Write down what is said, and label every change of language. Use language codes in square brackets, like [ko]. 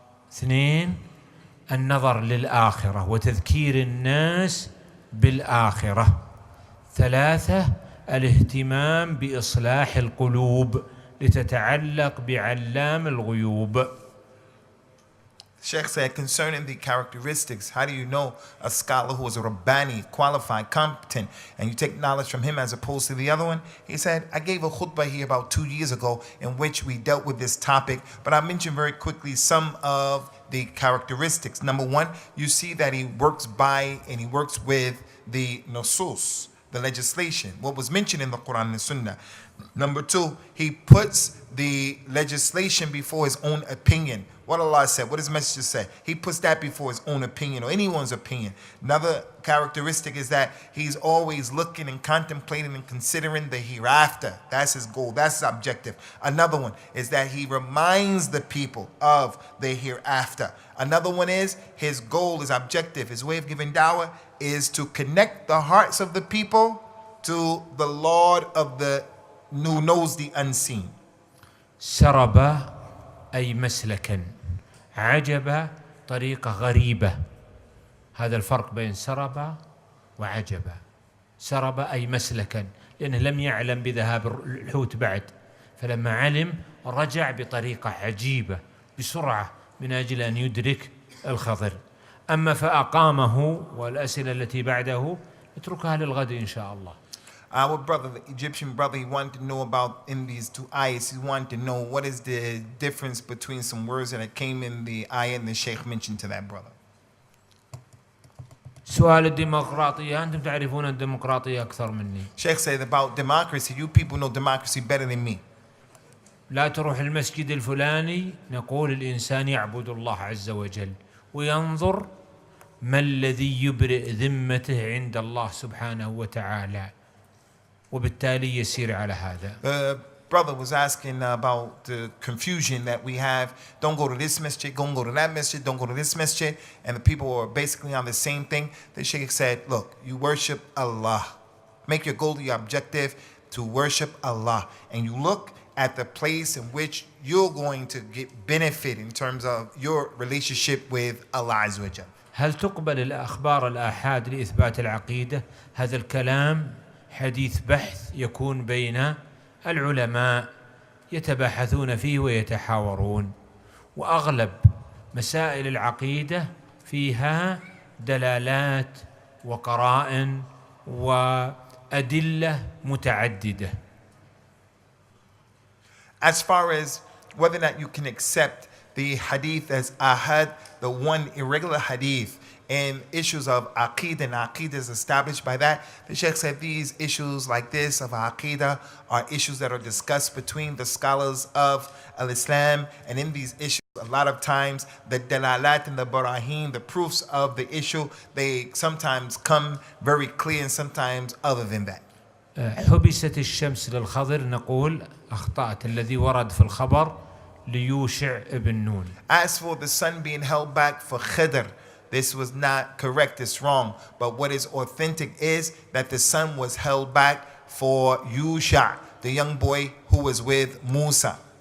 [ar] 2 النظر للآخرة وتذكير الناس بالآخرة. 3 الاهتمام بإصلاح القلوب لتتعلق بعلام الغيوب. [en] Sheikh said, concerning the characteristics, how do you know a scholar who is a Rabbani, qualified, competent, and you take knowledge from him as opposed to the other one? He said, I gave a khutbah here about 2 years ago in which we dealt with this topic, but I mentioned very quickly some of the characteristics. Number 1, you see that he works by and he works with the nusus, the legislation, what was mentioned in the Quran and Sunnah. Number 2, he puts the legislation before his own opinion. What Allah said, what his message say, he puts that before his own opinion or anyone's opinion. Another characteristic is that he's always looking and contemplating and considering the hereafter. That's his goal, that's his objective. Another one is that he reminds the people of the hereafter. Another one is his goal, his objective, his way of giving dawah is to connect the hearts of the people to the Lord of the who knows the unseen. [ar] سرب أي مسلكا، عجب طريقة غريبة. هذا الفرق بين سرب وعجب. سرب أي مسلكا لأنه لم يعلم بذهاب الحوت بعد، فلما علم رجع بطريقة عجيبة بسرعة من أجل أن يدرك الخضر. أما فأقامه والأسئلة التي بعده اتركها للغد إن شاء الله. [en] Our brother, the Egyptian brother, he wanted to know about in these 2 ayahs. He wanted to know what is the difference between some words that came in the ayah and the Sheikh mentioned to that brother. [ar] سؤال الديمقراطية، أنتم تعرفون الديمقراطية أكثر مني. [en] Sheikh said about democracy, you people know democracy better than me. [ar] لا تروح المسجد الفلاني، نقول الإنسان يعبد الله عز وجل وينظر ما الذي يبرئ ذمته عند الله سبحانه وتعالى، وبالتالي يسير على هذا. [en] The brother was asking about the confusion that we have. Don't go to this masjid, don't go to that masjid, don't go to this masjid. And the people are basically on the same thing. The Sheikh said, look, you worship Allah. Make your goal, your objective to worship Allah. And you look at the place in which you're going to get benefit in terms of your relationship with Allah Azza wa Jalla. [ar] هل تقبل الأخبار الآحاد لإثبات العقيدة؟ هذا الكلام حديث بحث يكون بين العلماء يتباحثون فيه ويتحاورون، وأغلب مسائل العقيدة فيها دلالات وقرائن وأدلة متعددة. [en] As far as whether or not you can accept the hadith as ahad, the one irregular hadith, and issues of aqeedah, and aqeedah is established by that. The Sheikh said these issues like this of aqeedah are issues that are discussed between the scholars of al-Islam, and in these issues a lot of times the dalalat and the barahim, the proofs of the issue, they sometimes come very clear and sometimes other than that. [ar] حبست الشمس للخضر، نقول أخطأت الذي ورد في الخبر ليوشع ابن نون. [en] As for the sun being held back for Khidr, this was not correct, it's wrong. But what is authentic is that the sun was held back for Yusha, the young boy who was with Musa.